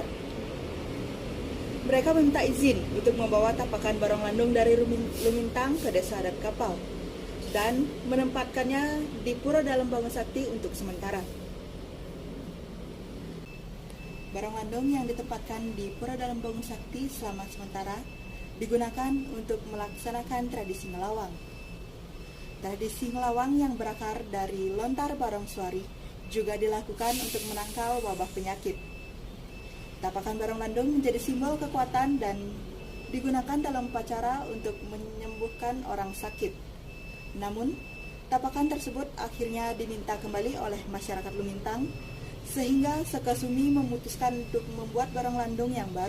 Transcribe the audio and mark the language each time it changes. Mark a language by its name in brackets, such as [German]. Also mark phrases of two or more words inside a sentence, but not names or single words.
[Indonesian] Mereka meminta izin untuk membawa tapakan Barong Landung dari Lumintang ke Desa Adat Kapal dan menempatkannya di Pura Dalam Bangun Sakti untuk sementara. Barong Landung yang ditempatkan di Pura Dalam Bangun Sakti selama sementara digunakan untuk melaksanakan tradisi ngelawang. Tradisi ngelawang yang berakar dari lontar barong suari juga dilakukan untuk menangkal wabah penyakit. Tapakan Barong Landung menjadi simbol kekuatan dan digunakan dalam upacara untuk menyembuhkan orang sakit. Namun, tapakan tersebut akhirnya diminta kembali oleh masyarakat Lumintang, sehingga Sekesumi memutuskan untuk membuat Barong Landung yang baru.